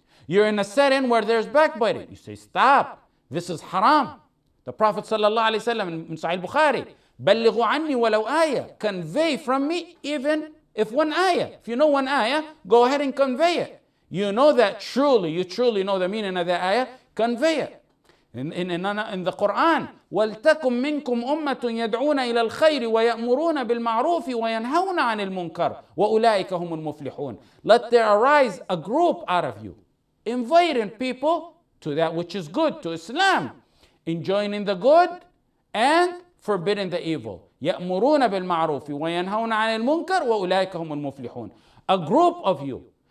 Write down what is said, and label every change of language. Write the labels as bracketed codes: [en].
[en] You're in a setting where there's backbiting. You say, stop, this is haram. The Prophet sallallahu alaihi wasallam in Sahih Bukhari, [ar] بلغوا عني ولو آية, [en] convey from me even if one ayah. If you know one ayah, go ahead and convey it. You know that truly, you truly know the meaning of that ayah, convey it. In the Quran, [ar] وَلْتَكُمْ مِنْكُمْ أُمَّةٌ يَدْعُونَ إِلَى الْخَيْرِ وَيَأْمُرُونَ بِالْمَعْرُوفِ وَيَنْهَوْنَ عَنِ الْمُنْكَرِ وَأُولَٰئِكَ هُمُ الْمُفْلِحُونَ. [en] Let there arise a group out of you, inviting people to that which is good, to Islam, enjoining the good and forbidding the evil. [ar] يَأْمُرُونَ بِالْمَعْرُوفِ وَيَنْهَوْنَ عَنِ الْمُنْكَرِ وَأُولَٰئِكَ هُمُ الْمُفْلِحُونَ. [en] A group of you.